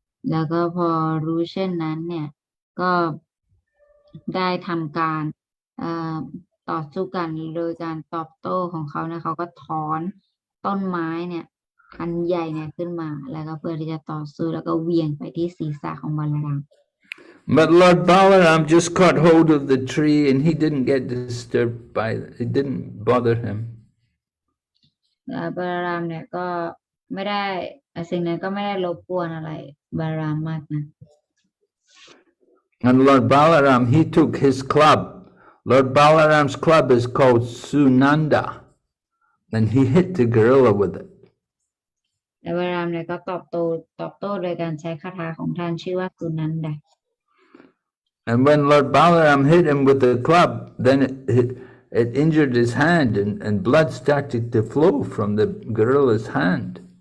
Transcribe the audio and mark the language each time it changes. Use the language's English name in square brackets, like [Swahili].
[Thai] แล้วก็พอรู้เช่นนั้นเนี่ยก็ได้ทำการต่อสู้กันโดยการตอบโต้ของเขานะเขาก็ถอนต้นไม้เนี่ยอันใหญ่เนี่ยขึ้นมาแล้วก็เพื่อที่จะต่อสู้แล้วก็เหวี่ยงไปที่ศีรษะของบัลลาราม [English] But Lord Balaram just caught hold of the tree and he didn't get disturbed by it. It didn't bother him. [Thai] บัลลารามเนี่ยก็ไม่ได้สิ่งนั้นก็ไม่ได้รบกวนอะไรบัลลารามมากนะ [English] And Lord Balaram, he took his club. Lord Balaram's club is called Sunanda, and he hit the gorilla with it. [Thai] แล้วบัลลารามเนี่ยก็ตอบโต้โดยการใช้คาถาของท่านชื่อว่าสุนันดา [English] And when Lord Balaram hit him with the club, then it injured his hand, and blood started to flow from the gorilla's hand.